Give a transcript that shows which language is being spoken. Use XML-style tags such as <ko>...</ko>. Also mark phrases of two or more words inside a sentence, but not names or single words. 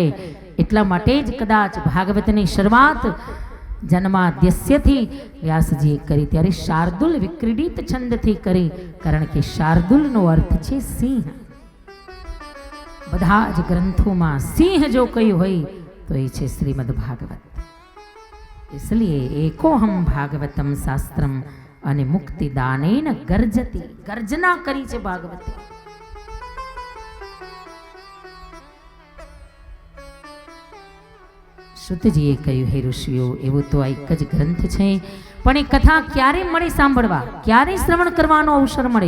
<gu>એટલા માટે જ કદાચ ભાગવતની શરૂઆત જન્માદ્યસ્યથી વ્યાસજીએ કરી, ત્યારે શાર્દુલ વિક્રીડિત છંદથી કરી. કારણ કે શાર્દુલનો અર્થ છે સિંહ. બધા જ ગ્રંથોમાં સિંહ જો કયું હોય તો એ છે શ્રીમદ ભાગવત. इसलिए</gu> <sa>एकोहम भागवतम शास्त्रम</sa> <gu>અને</gu> <sa>मुक्ति दानेन गर्जति,</sa> <gu>ગર્જના કરી છે ભાગવતે. શુદ્ધજીએ કહ્યું, હે ઋષિઓ, એવો તો આ એક જ ગ્રંથ છે, પણ એ કથા ક્યારે મળે સાંભળવા, ક્યારે શ્રવણ કરવાનો અવસર મળે?</gu>